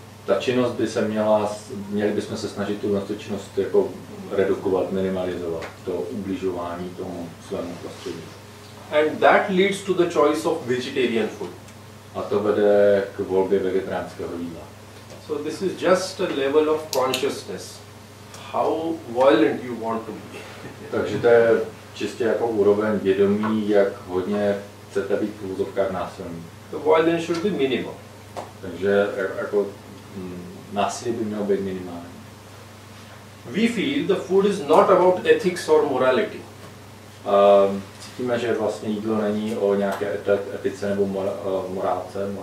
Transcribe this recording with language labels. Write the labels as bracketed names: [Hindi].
[Czech] ta činnost by se měli bychom se snažit tu činnost jako redukovat, minimalizovat, to ubližování tomu svému prostředí. [English] And that leads to the choice of vegetarian food. [Czech] A to vede k volbě vegetariánského jídla. [English] So this is just a level of consciousness. How violent you want to be. [Czech] Takže to je čistě jako úroveň vědomí, jak hodně chcete být v úzovkách násilný. [English] The violence should be minimal. [Czech] Takže jako násilí by mělo být minimální. [English] We feel the food is not about ethics or morality. [Czech] Cítíme, že vlastně jídlo není o nějaké etice nebo morálce.